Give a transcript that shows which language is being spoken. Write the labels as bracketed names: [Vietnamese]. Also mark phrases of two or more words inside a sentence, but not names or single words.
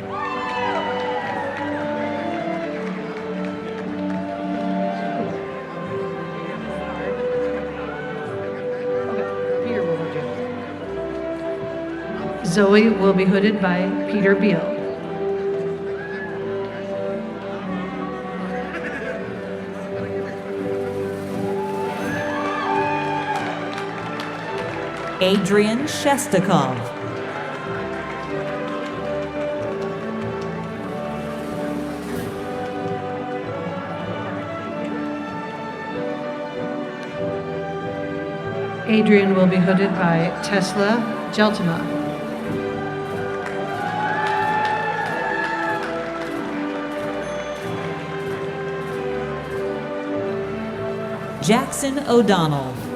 [English] Zoe will be hooded by Peter Beal. Adrian Shestakov. Adrian will be hooded by Tesla Jeltima. Jackson O'Donnell.